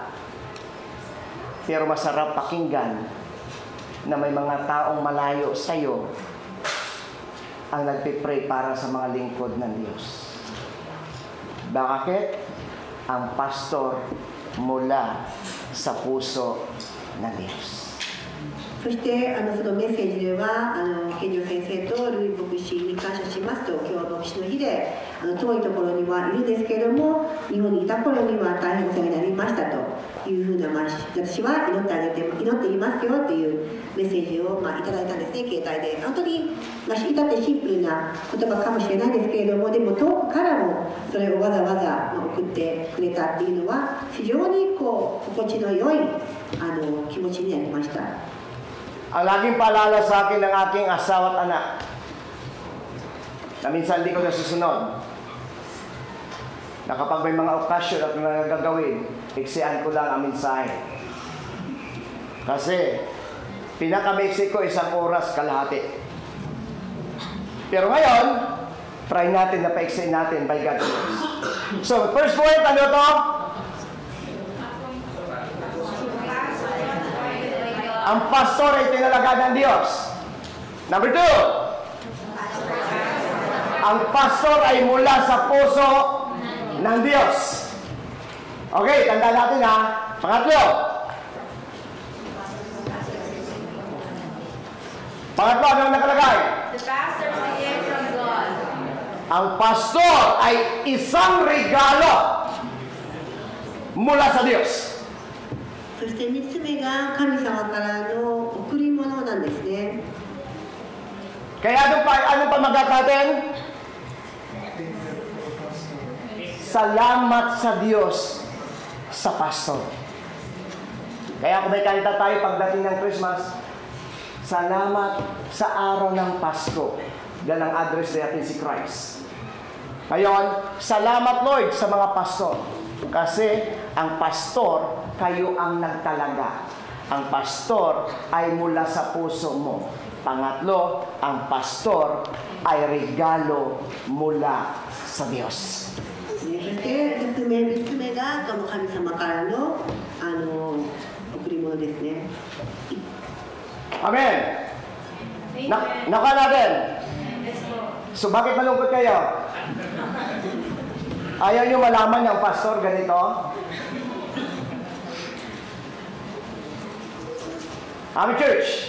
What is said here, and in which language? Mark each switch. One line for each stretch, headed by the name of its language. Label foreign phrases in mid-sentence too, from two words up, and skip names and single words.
Filipino: Pero masarap pakinggan na may mga taong malayo sa iyo ang nagpipray para sa mga lingkod ng Diyos. Bakit? Ang pastor mula sa puso ng Diyos.
Japanese: そしてそのメッセージでは健常先生とルイ牧師に感謝しますと、今日は牧師の日で遠いところにはいるんですけれども、日本にいた頃には大変お世話になりましたというふうな、私は祈っていますよというメッセージをいただいたんですね、携帯で。本当に至ってシンプルな言葉かもしれないですけれども、でも遠くからもそれをわざわざ送ってくれたっていうのは非常に心地の良い気持ちになりました。
Filipino: Ang laging paalala sa akin ng aking asawa at anak na minsan hindi ko nasusunod, na kapag may mga okasyon at mga gagawin, iksian ko lang ang mensahe. Kasi pinaka-Mexico 1 oras kalahati. Pero ngayon, try natin na pa-extend natin
English: by God's grace. So, first point,
Filipino: ano to? Ang pastor ay tinalaga ng Diyos. Number 2, ang pastor ay mula sa puso ng Diyos. Okay, tanda natin ha. Pangatlo. Pangatlo, anong nakalagay?
English: The pastor is a gift from God.
Filipino: Ang pastor ay isang regalo mula sa Diyos.
Japanese: そして3つ目が神様からの贈り物なんですね。
Filipino: Kaya anong pamagat natin? Salamat sa Diyos sa pastor. Kaya kung may kanta tayo pagdating ng Christmas, salamat sa araw ng Pasko. Yan ang address natin si Christ. Ngayon, salamat Lord sa mga pastor. Kasi ang pastor, kayo ang nagtalaga. Ang pastor ay mula sa puso mo. Pangatlo, ang pastor ay regalo mula sa Diyos.
Japanese: そして3つ目が神様からの贈り物ですね。
Filipino: Amen. Naka natin. So bakit malungkot kayo? Ayaw nyo malaman yung pastor ganito?
English: Amen, church.